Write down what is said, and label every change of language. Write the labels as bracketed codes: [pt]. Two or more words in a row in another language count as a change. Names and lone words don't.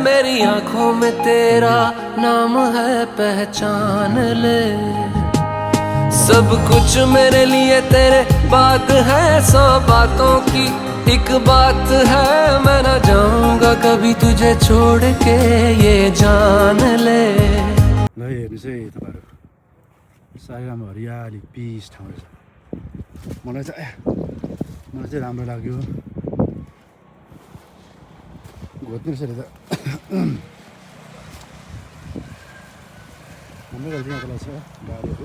[hi] मेरी आंखों में तेरा नाम है, पहचान ले। सब कुछ मेरे लिए तेरे बात है, 100 बातों की एक बात है। मैं न जाऊंगा कभी तुझे छोड़ के, ये जान ले। [ne] ल हेर्नुहोस् है तपाईँहरू, साह्रै राम्रो हरियाली पिस ठाउँ रहेछ। मलाई चाहिँ राम्रो लाग्यो। घोच्ने रहेछ त हाम्रो गल्ती यहाँको छ गाडीहरू।